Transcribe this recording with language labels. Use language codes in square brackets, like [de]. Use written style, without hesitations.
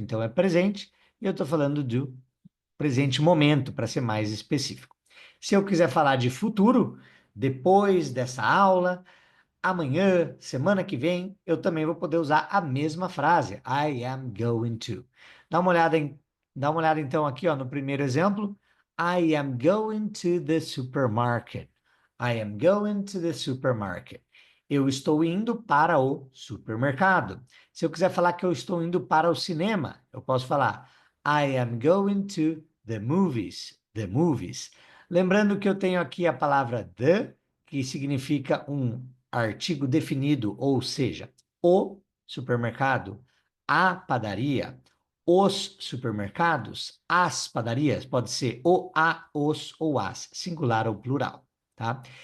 [pt] Então, é presente e eu estou falando do presente momento, para ser mais específico. Se eu quiser falar de futuro, depois dessa aula, amanhã, semana que vem, eu também vou poder usar a mesma frase. [en] I am going to. [pt] Dá uma olhada então aqui, ó, no primeiro exemplo. [en] I am going to the supermarket. I am going to the supermarket. [pt] Eu estou indo para o supermercado. Se eu quiser falar que eu estou indo para o cinema, eu posso falar [en] I am going to the movies. The movies. [pt] Lembrando que eu tenho aqui a palavra the, que significa um artigo definido, ou seja, o supermercado, a padaria, os supermercados, as padarias, pode ser o, a, os ou as, singular ou plural, tá?